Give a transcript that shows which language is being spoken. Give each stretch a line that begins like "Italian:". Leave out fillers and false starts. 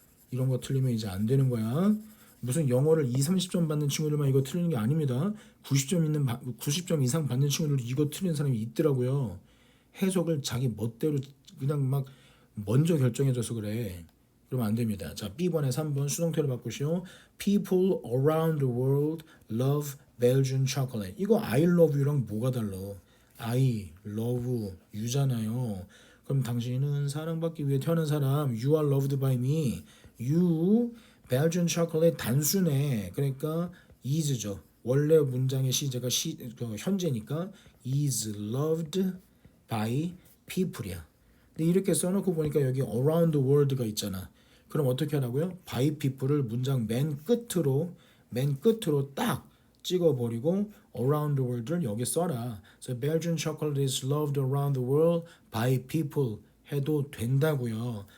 Korean: 이런 거 틀리면 이제 안 되는 거야. 무슨 영어를 2, 30점 받는 친구들만 이거 틀리는 게 아닙니다. 90점 이상 받는 친구들 이거 틀리는 사람이 있더라고요. 해석을 자기 멋대로 그냥 막 먼저 결정해줘서 그래. 그러면 안 됩니다. 자, B번에 3번 수동태로 바꾸시오.
English: People around the world love Belgian chocolate.
Korean: 이거
English: I love you
Korean: 랑 뭐가 달라?
English: I love you잖아요.
Korean: 그럼 당신은 사랑받기 위해 태어난 사람.
English: You are loved by me. You Belgian chocolate
Korean: 단수네. 그러니까 is죠. 원래 문장의 시제가 현재니까
English: is loved by people
Korean: 이야. 근데 이렇게 써놓고 보니까 여기
English: around the world
Korean: 가 있잖아. 그럼 어떻게 하라고요?
English: by people
Korean: 을 문장 맨 끝으로 딱 찍어버리고
English: around the world
Korean: 를 여기 써라.
English: So Belgian chocolate is loved around the world by people
Korean: 해도 된다고요.